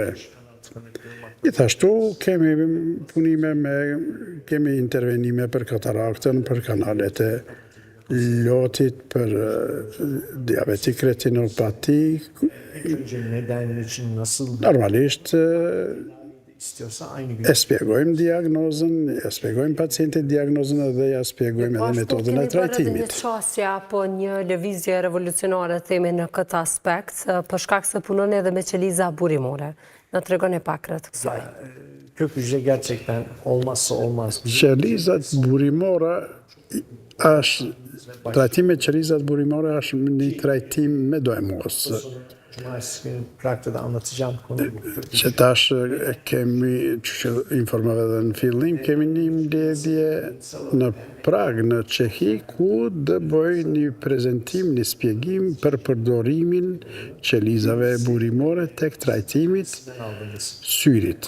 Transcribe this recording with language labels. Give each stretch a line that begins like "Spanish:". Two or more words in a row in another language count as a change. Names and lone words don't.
Albanian: Gjithashtu kemi punime kemi intervenime për kataraktën, për kanalet e lotit, për diabetik retinopati. Normalisht
Turkish: istiyorsa aynı gün.
Albanian: E shpjegojmë diagnozën, e shpjegojmë pacientit diagnozën edhe ja shpjegojmë edhe metodën e Një trajtimit. qasje apo një lëvizje revolucionare themi në këtë aspekt, për shkak se punon edhe me qeliza burimore. Në tregon e pak rreth kësaj.
Turkish: Kök hücre gerçekten olmazsa olmaz.
Albanian: Qelizat burimore është trajtim me qelizat burimore është një trajtim me dojmos.
Turkish: Cumartesi günü Prag'da da anlatacağım konuyu.
Albanian: Që tash kemi, që informove dhe në fillim, kemi një mbledhje në Prag, në Çehi, ku dë bëj një prezentim, një spjegim për përdorimin qelizave burimore tek trajtimit syrit.